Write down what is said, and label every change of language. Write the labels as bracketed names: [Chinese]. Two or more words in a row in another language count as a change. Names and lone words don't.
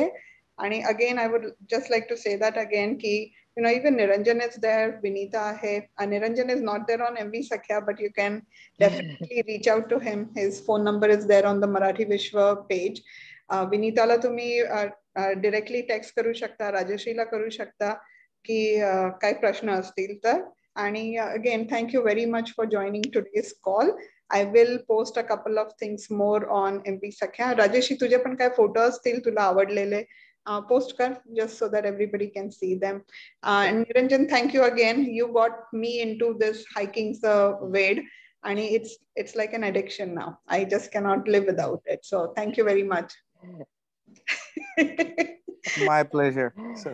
[English] And again, I would just like to say that again, even Niranjan is there, Vinita hai. Niranjan is not there on MV Sakhya, but you can definitely reach out to him. His phone number is there on the Marathi Vishwa page. [Marathi] विनिता ला तुम्ही [English] directly text [Marathi] करू शकता, राजेश्री ला करू शकता की काय प्रश्न असतील तर. [English] And again, thank you very much for joining today's call. I will post a couple of things more on MV Sakhya. [Marathi] Rajeshri, तुझे पण काय फोटो असतील तुला आवडलेले, [English] post kar, just so that everybody can see them. And Niranjan, thank you again. You got me into this hiking Ved, and it's like an addiction now. I just cannot live without it. So thank you very much. My pleasure. So.